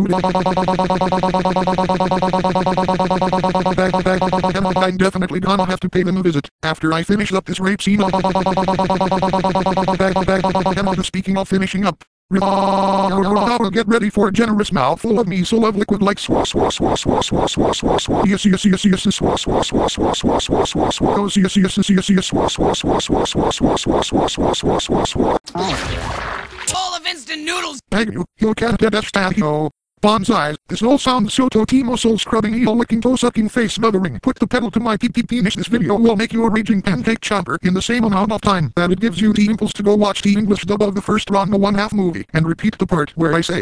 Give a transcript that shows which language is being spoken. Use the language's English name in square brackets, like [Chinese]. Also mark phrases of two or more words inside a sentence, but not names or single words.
[English] I'm definitely gonna have to pay them a visit after I finish up this rape scene. Speaking of finishing up, I'll get ready for a generous mouthful of miso love liquid like swa swa swa swa swa swa swa swa. Yes yes yes yes swa swa swa swa swa swa swa swa. Oh yes yes yes yes yes swa swa swa swa swa swa swa swa swa swa swa. Bowl of instant noodles. Beg you can't get that stand, yo. Bonsai, this all sounds so Totimo soul scrubbing heel licking toe sucking face smothering. Put the pedal to my pee penis. This video will make you a raging pancake chopper in the same amount of time that it gives you the impulse to go watch the English dub of the first Ranma 1/2 movie and repeat the part where I say,